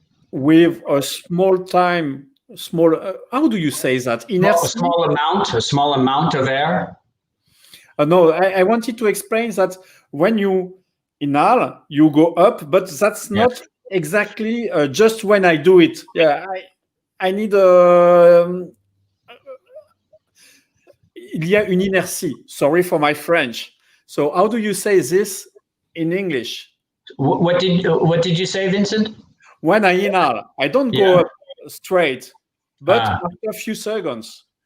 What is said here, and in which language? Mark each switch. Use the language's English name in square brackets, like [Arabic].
[English] with a small time, how do you say that? A small amount of air. No, I wanted to explain that when you inhale, you go up, but that's not exactly just when I do it. Yeah, I need [French] il y a une inertie. [English] Sorry for my French. So how do you say this in English? What did you say, Vincent? When I inhale, I don't go up straight, but after a few seconds.